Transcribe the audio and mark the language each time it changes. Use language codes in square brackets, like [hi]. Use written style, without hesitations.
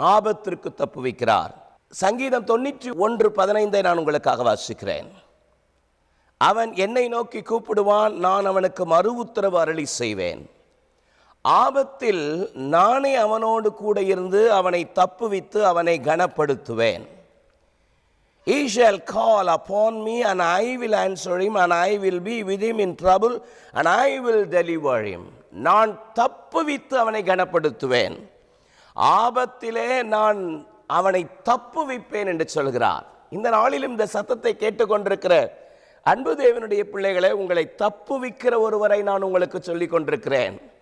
[ta] ஆபத்திற்கு தப்புவிக்கிறார். சங்கீதம் 91:15 நான் உங்களுக்காக வாசிக்கிறேன். அவன் என்னை நோக்கி கூப்பிடுவான், நான் அவனுக்கு மறு உத்தரவு அருளி செய்வேன். ஆபத்தில் நானே அவனோடு கூட இருந்து அவனை தப்புவித்து அவனை கனப்படுத்துவேன். [en] He shall call upon me and I will answer him and I will be with him in trouble and I will deliver him. [ta] நான் தப்புவித்து அவனை கனப்படுத்துவேன், ஆபத்திலே நான் அவனை தப்புவிப்பேன் என்று சொல்கிறார். இந்த நாளிலும் இந்த சத்தத்தை கேட்டுக்கொண்டிருக்கிற அன்பு தேவனுடைய பிள்ளைகளை, உங்களை தப்புவிக்கிற ஒருவரை நான் உங்களுக்கு சொல்லிக் கொண்டிருக்கிறேன்.